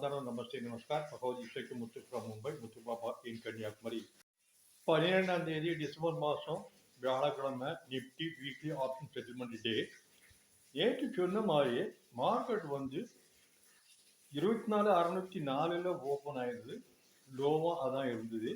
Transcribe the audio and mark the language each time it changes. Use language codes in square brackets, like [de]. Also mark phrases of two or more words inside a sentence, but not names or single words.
[hi] नमस्ते नमस्कार भगवत ईश्वर के मुत्तु फ्रॉम मुंबई मुत्तु [ta] பாபா in கன்னியாகுமரி 12ஆம் தேதி டிசம்பர் மாதம் வியாழக்கிழமை [en] Nifty weekly option settlement day. [ta] நேற்று சொன்ன மாதிரி மார்க்கெட் வந்து 24,604 ஓப்பன் ஆயிருது. லோவாக அதான் இருந்தது.